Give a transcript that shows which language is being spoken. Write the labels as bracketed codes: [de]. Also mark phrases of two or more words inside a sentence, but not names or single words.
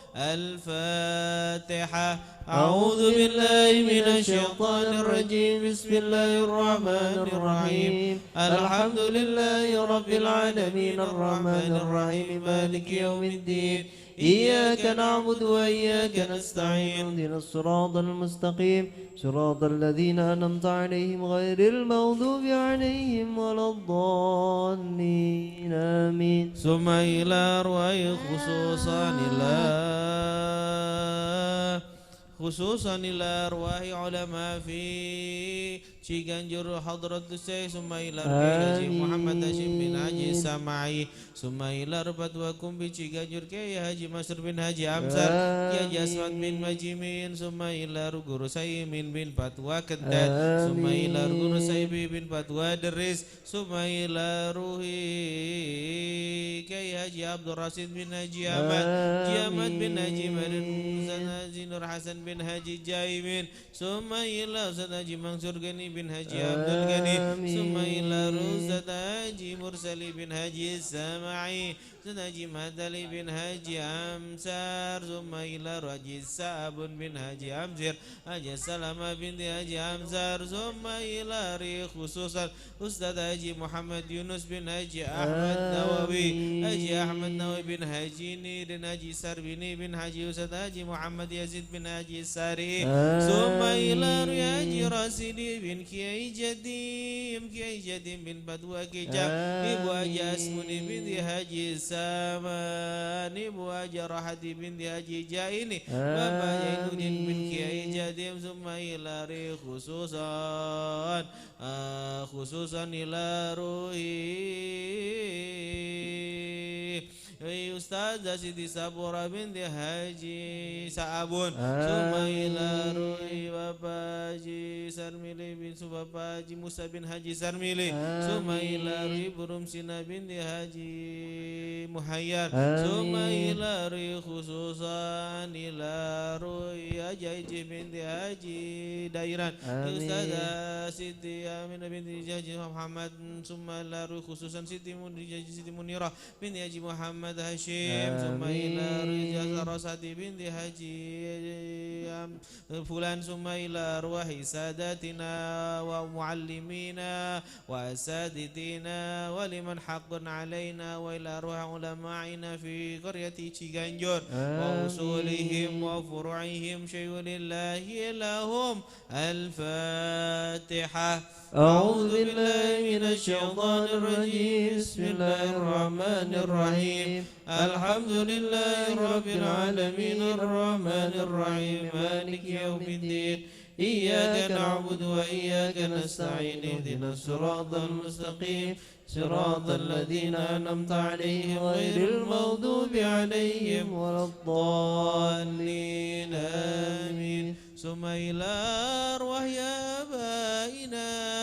[ar] الفاتحة أعوذ بالله من الشيطان الرجيم بسم الله الرحمن الرحيم الحمد لله رب العالمين الرحمن الرحيم مالك يوم الدين إياك نعبد وإياك نستعين اهدنا الصراط المستقيم صراط الذين أنعمت عليهم غير المغضوب عليهم ولا الضالين آمين ثم إلى أرواح خصوصا إلى أرواح علماء في Ciganjur Hadratus Syekh ثم إلى Haji Muhammad Hashim bin Haji Samai ثم إلى Fatwakum bi Ciganjur Kiai Haji Masrur bin Haji Amsar Kiai Aswad bin Majimin ثم إلى Guru Saimin bin Fatwa Kedat ثم إلى Guru Saibi bin Fatwa Deris ثم إلى Ruhi Kiai Haji Abdul Rasid bin Haji Ahmad bin Haji Marin Haji Nur Hasan bin Haji Jaimin ثم إلى Ustaz Haji Mansur Gani bin Haji Abdul Ghani ثم إلى Ustaz Haji Mursali bin Haji Samai Ustaz Haji Madali bin Haji Amsar ثم إلى Haji Sabun bin Haji Amsir Haji Salama bin Haji Amsar ثم إلى khususan Ustaz Haji Muhammad Yunus bin Haji Ahmad Nawawi Haji Ahmad Nawawi bin Haji Nidin Haji Sarbini bin Haji Ustaz Haji Muhammad Yazid bin Haji Sari ثم إلى Haji Rasidi bin Kiai Jadim bin Badwa Kijam Ibu Haji Asmuni bin Haji Saman Ibu Haji Rahadi bin Haji Jaini Bapak Jainuddin bin Kiai Jadim ثم إلى خصوصا إلى روح Ustaz Siti Sabura binti Haji Sa'abun ثم إلى روح Bapak Haji Sarmili bin Bapak Haji Musa bin Haji Sarmili ثم إلى روح Burumsina binti Haji Muhayyar ثم إلى روح خصوصا إلى روح Haji binti Haji Dairan Ustaz Siti Aminah binti Haji Muhammad ثم إلى روح خصوصا Siti Munirah binti Haji Muhammad Hashim ثم إلى رجال Rasati binti Haji Fulan ثم إلى أرواح سادتنا ومعلمينا وأساتذتنا ولمن حق علينا وإلى أرواح علمائنا في قرية Ciganjur وأصولهم وفروعهم شيء لله لهم الفاتحة. أعوذ بالله من الشيطان الرجيم بسم الله الرحمن الرحيم الحمد لله رب العالمين الرحمن الرحيم مالك يوم الدين إياك نعبد وإياك نستعين اهدنا الصراط المستقيم صراط الذين أنعمت عليهم غير المغضوب عليهم ولا الضالين آمين ثم إلى أرواح آبائنا